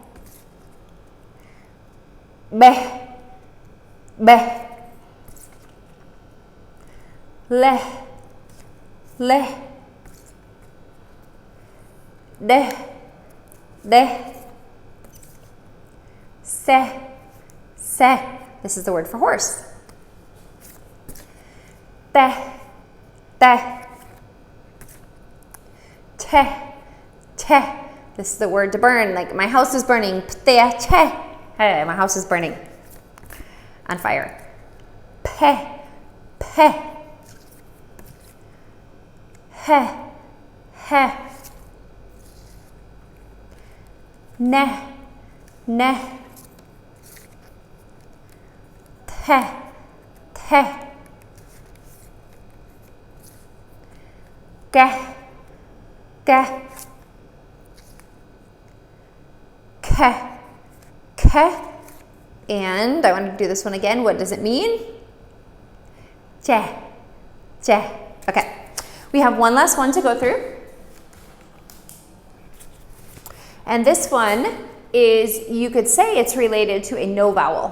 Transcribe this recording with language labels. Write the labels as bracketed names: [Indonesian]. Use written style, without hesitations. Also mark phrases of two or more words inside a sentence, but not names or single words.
[English] Be, be. Le, le. De, de. Se, se. This is the word for horse. Te, te. te. This is the word to burn, like my house is burning. Hey, my house is burning on fire. Pe. He. Ne. Te. Ge. Ke. And I want to do this one again. What does it mean? Je. Okay. We have one last one to go through. And this one is, you could say it's related to a no vowel.